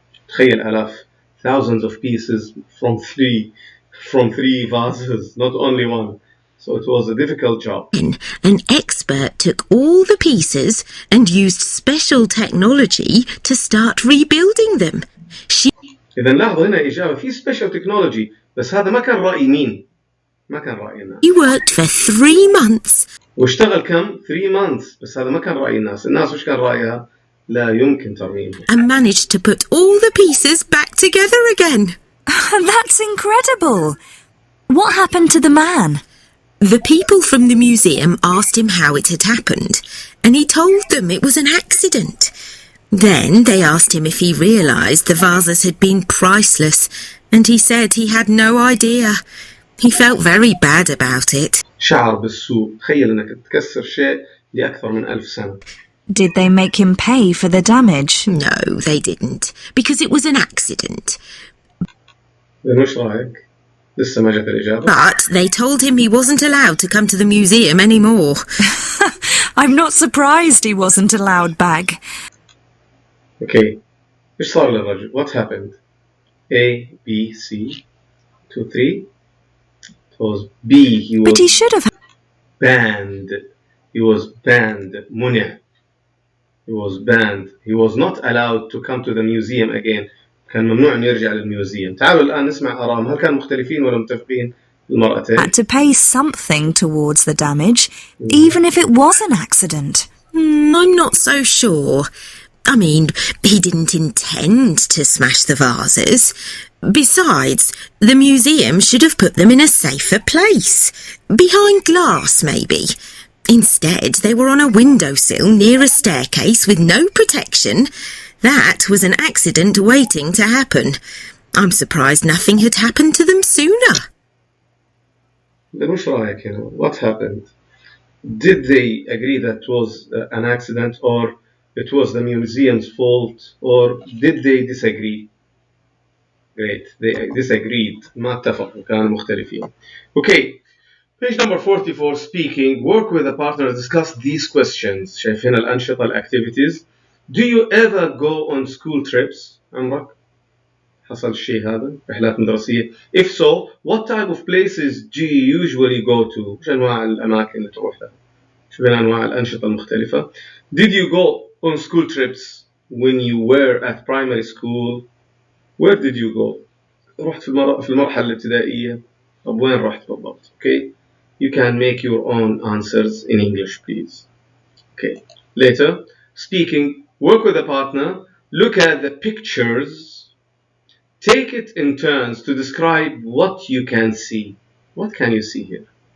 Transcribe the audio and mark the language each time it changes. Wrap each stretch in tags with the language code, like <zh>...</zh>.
<ar>تخيل آلاف</ar> <en>thousands of pieces from three vases, not only one. So it was a difficult job. An expert took all the pieces and used special technology to start rebuilding them.</en> <ar>إذا لاحظوا هنا إجابة في special technology بس هذا ما كان رأي مين؟ ما كان رأي الناس.</ar> <en>He worked for 3 months.</en> <ar>واشتغل كم؟ 3 months بس هذا ما كان رأي الناس. الناس وش كان رأيها؟ لا يمكن ترميمها.</ar> <en>And managed to put all the pieces back together again. That's incredible. What happened to the man? The people from the museum asked him how it had happened, and he told them it was an accident. Then they asked him if he realised the vases had been priceless, and he said he had no idea. He felt very bad about it.</en> <ar>شعر بالسوء. تخيل انك تكسر شيء لأكثر من 1000 سنة.</ar> <en>Did they make him pay for the damage? No, they didn't, because it was an accident.</en> <ar>وش رأيك؟ لسه ما جت الإجابة.</ar> <en>But they told him he wasn't allowed to come to the museum anymore. I'm not surprised he wasn't allowed back. Okay.</en> <ar>إيش صار للرجل?</ar> <en>What happened? A, B, C, 2, 3. It was B. He was But he should have... banned. He was banned.</en> <ar>منع.</ar> <en>He was banned. He was not allowed to come to the museum again.</en> <ar>كان ممنوع أن يرجع للميوزيوم. تعالوا الآن نسمع آرائهم. هل كانوا مختلفين ولا متفقين المرأتين؟</ar> <en>Had to pay something towards the damage, even if it was an accident. I'm not so sure. I mean, he didn't intend to smash the vases. Besides, the museum should have put them in a safer place. Behind glass, maybe. Instead, they were on a windowsill near a staircase with no protection. That was an accident waiting to happen. I'm surprised nothing had happened to them sooner.</en> <ar>Then وش رأيك هنا?</ar> <en>What happened? Did they agree that it was an accident, or it was the museum's fault, or did they disagree? Great, they disagreed.</en> <ar>ما اتفقوا, كانوا مختلفين.</ar> <en>Okay, page number 44, speaking. Work with a partner, discuss these questions.</en> <ar>شايفين الأنشطة, activities.</ar> <en>Do you ever go on school trips?</en> <ar>عمرك حصل الشيء هذا؟ رحلات مدرسية.</ar> <en>If so, what type of places do you usually go to?</en> <ar>وش أنواع الأماكن اللي تروح لها؟ شو بين أنواع الأنشطة المختلفة.</ar> <en>Did you go on school trips when you were at primary school? Where did you go?</en> <ar>رحت في المرحلة الابتدائية. طب وين رحت بالضبط? Okay.</ar> <en>You can make your own answers in English, please. Okay. Later, speaking, work with a partner, look at the pictures, take it in turns to describe what you can see. What can you see here?</en>